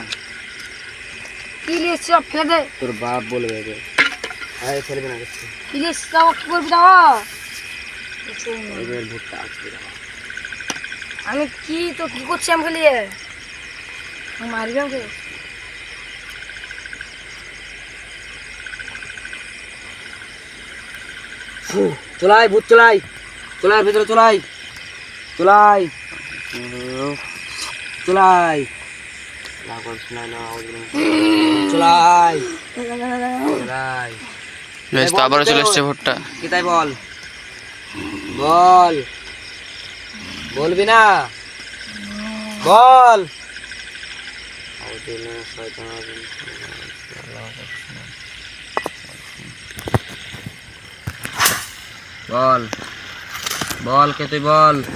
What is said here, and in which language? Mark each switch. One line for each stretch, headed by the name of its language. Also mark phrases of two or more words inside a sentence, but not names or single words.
Bangla: কি লিস সব ফেলে দে। তোর বাপ বলবে। আরে ফেলবি না কিছু। কি লিস দাও, কি করবি দাও। এবার ভুট্টা আসবে। আমি কি তো কি করছি আমাকে নিয়ে? মারবি আমাকে? চলাই ভূত, চলাই চলাই ভিতরে, চলাই চলাই চলাই চলাই চলাই। গাছ তো আবারও চলে এসছে ভুট্টা। কি তাই বল, বল। বলবি না, বল। বল বল, কে তুই বল।